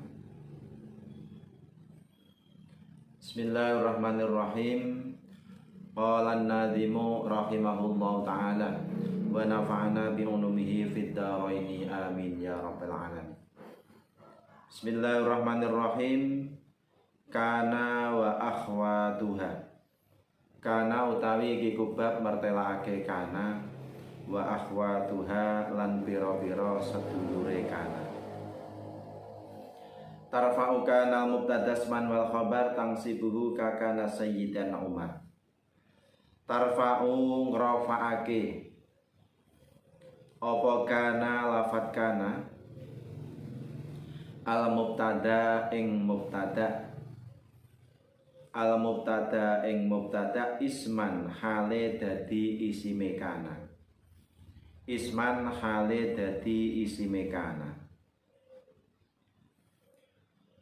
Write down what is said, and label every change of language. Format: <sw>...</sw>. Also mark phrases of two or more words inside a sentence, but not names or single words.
<ar>بسم الله الرحمن الرحيم. قال الناظم رحمه الله تعالى ونفعنا بعلومه في الدارين آمين يا رب العالمين. بسم الله الرحمن الرحيم. كان وأخواتها.</ar> <jv>Kana utawi iki kubab mertelakake kana,</jv> <ar>وأخواتها</ar> <jv>lan pira-pira sedulure kana.</jv> <ar>ترفع كان المبتدا اسما والخبر تنصبه ككان سيدا عمر.</ar> <jv>Tarfa'u ngrafa'ake apa kana lafat</jv> <ar>كان المبتدأ</ar> <jv>ing mubtada,</jv> <ar>المبتدأ</ar> <jv>ing mubtada isman hale dadi isime kana, isman hale dadi isime kana.</jv>